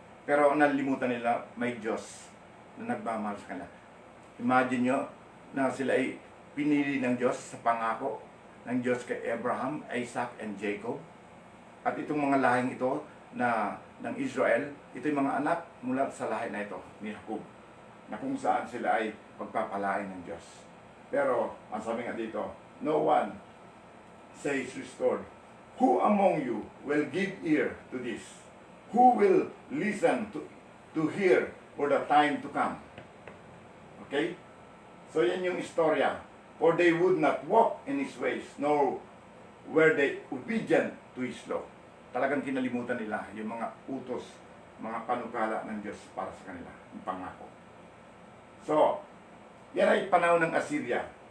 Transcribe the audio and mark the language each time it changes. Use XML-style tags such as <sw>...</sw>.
<tl>Pero nalimutan nila, may Diyos na nagmamahal sa kanila. Imagine nyo na sila ay pinili ng Diyos sa pangako ng Diyos kay Abraham, Isaac, and Jacob. At itong mga lahing ito na ng Israel, ito yung mga anak mula sa lahi na ito ni Jacob, na kung saan sila ay pagpapalain ng Diyos. Pero, ang sabi nga dito,</tl> <en>no one says restored. Who among you will give ear to this? Who will listen to hear for the time to come? Okay?</en> <tl>So yan yung istorya.</tl> <en>For they would not walk in His ways, nor were they obedient to His law.</en> <tl>Talagang kinalimutan nila yung mga utos, mga panukala ng Diyos para sa kanila, yung pangako. So, yan ay panahon ng Assyria.</tl>